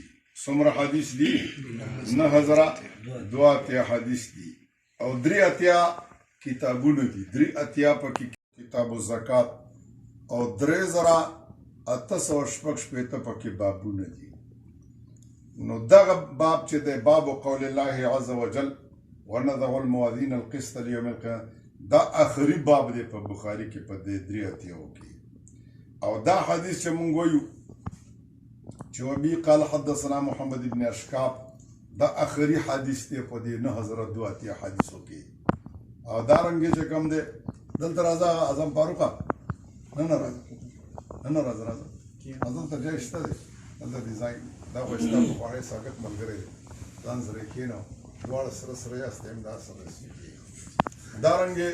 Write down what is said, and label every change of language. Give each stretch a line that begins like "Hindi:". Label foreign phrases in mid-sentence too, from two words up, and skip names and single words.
Pashto: څومره حدیث دي؟ 9082 حدیث دي او 83 کتابونه دي. 83 پکې کتاب الزکات او 3886 پکې بابونه دي. نو دغه باب چې دی باب
Arabic: قول الله عز وجل ونضع الموازین القسط لیوم القیامة،
Pashto: دا آخري باب دی په بخاري کې په دې 83 کې. او دا حدیث چې مونږ وایو چې
Arabic: وبه قال حدثنا محمد بن اشکاب،
Pashto: دا آخري حدیث دی په دې 9082 حدیثو کې. او دا رنګې چې کوم دی دلته راځه اعظم فاروقه، نه راځه دلته ځای شته دی، دلته دې ځای دا خو ستا پخوانی ساکت ملګری دی، ځان سره یې کښېنه، دواړه سره یاست، امداد سره دارنګې.